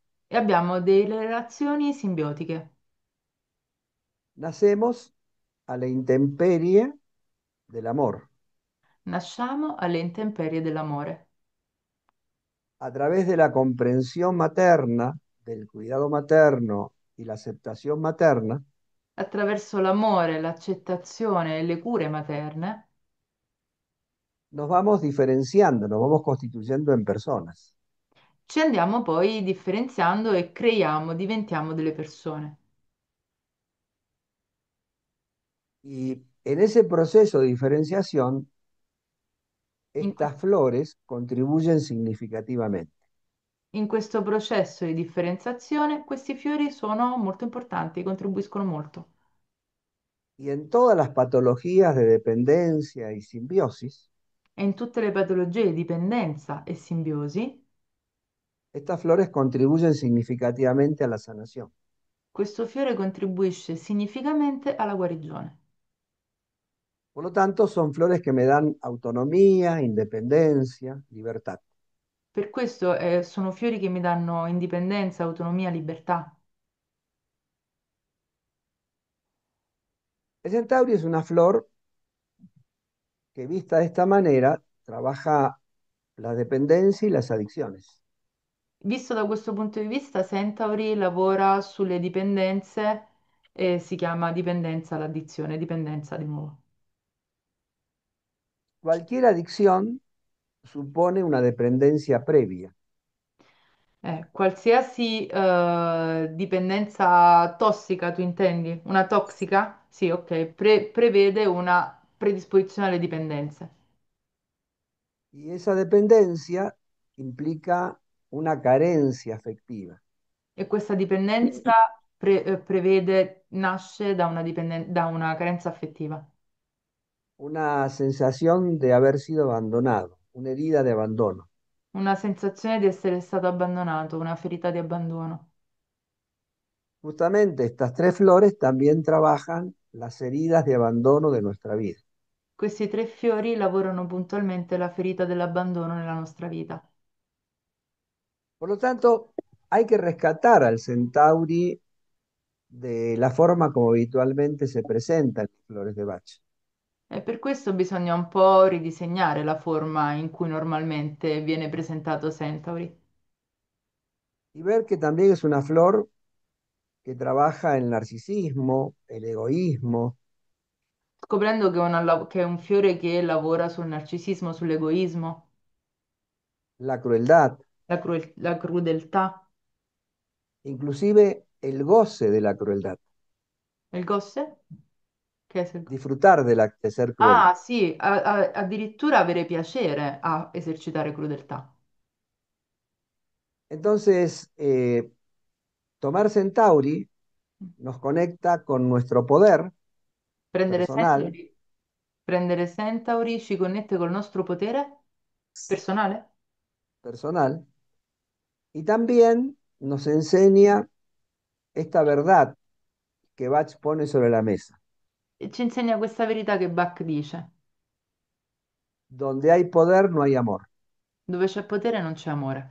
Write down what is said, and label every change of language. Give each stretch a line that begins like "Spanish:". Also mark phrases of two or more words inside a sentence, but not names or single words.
Italian: e abbiamo delle relazioni simbiotiche.
Spanish: Nacemos a la intemperie del amor,
Italian: Nasciamo alle intemperie dell'amore.
Spanish: a través de la comprensión materna, del cuidado materno y la aceptación materna.
Italian: Attraverso l'amore, l'accettazione e le cure materne
Spanish: Nos vamos diferenciando, nos vamos constituyendo en personas.
Italian: ci andiamo poi differenziando e creiamo, diventiamo delle persone.
Spanish: Y en ese proceso de diferenciación,
Italian: In, que-
Spanish: estas flores contribuyen significativamente.
Italian: in questo processo di differenziazione questi fiori sono molto importanti, contribuiscono molto.
Spanish: Y en todas las patologías de dependencia y simbiosis,
Italian: E in tutte le patologie di dipendenza e simbiosi,
Spanish: estas flores contribuyen significativamente a la sanación.
Italian: questo fiore contribuisce significativamente alla guarigione.
Spanish: Por lo tanto, son flores que me dan autonomía, independencia, libertad.
Italian: Per questo sono fiori che mi danno indipendenza, autonomia, libertà.
Spanish: El centauri es una flor que vista de esta manera trabaja la dependencia y las adicciones.
Italian: Visto da questo punto di vista, Centauri lavora sulle dipendenze e si chiama dipendenza all'addizione, dipendenza di nuovo.
Spanish: Cualquier adicción supone una dependencia previa.
Italian: Qualsiasi dipendenza tossica, tu intendi? Una tossica? Sì, ok, prevede una predisposizione alle dipendenze.
Spanish: Y esa dependencia implica una carencia afectiva,
Italian: E questa dipendenza prevede, nasce da da una carenza affettiva,
Spanish: una sensación de haber sido abandonado, una herida de abandono.
Italian: una sensazione di essere stato abbandonato, una ferita di abbandono.
Spanish: Justamente estas tres flores también trabajan las heridas de abandono de nuestra vida.
Italian: Questi tre fiori lavorano puntualmente la ferita dell'abbandono nella nostra vita.
Spanish: Por lo tanto, hay que rescatar al centauri de la forma como habitualmente se presenta en las flores de Bach
Italian: E per questo bisogna un po' ridisegnare la forma in cui normalmente viene presentato Centauri,
Spanish: y ver que también es una flor que trabaja el narcisismo, el egoísmo,
Italian: scoprendo che è un fiore che lavora sul narcisismo, sull'egoismo,
Spanish: la crueldad,
Italian: la crudeltà.
Spanish: inclusive el goce de la crueldad,
Italian: Il gosse? Che è il...
Spanish: disfrutar de ser cruel.
Italian: Ah, sì, addirittura avere piacere a esercitare crudeltà.
Spanish: Entonces, tomar centauri nos conecta con nuestro poder
Italian: Prendere
Spanish: personal,
Italian: Centauri, prendere Centauri ci connette col nostro potere personale
Spanish: personal, y también nos enseña esta verdad que Bach pone sobre la mesa.
Italian: e ci insegna questa verità che Bach dice,
Spanish: Donde hay poder no hay amor.
Italian: dove c'è potere non c'è amore.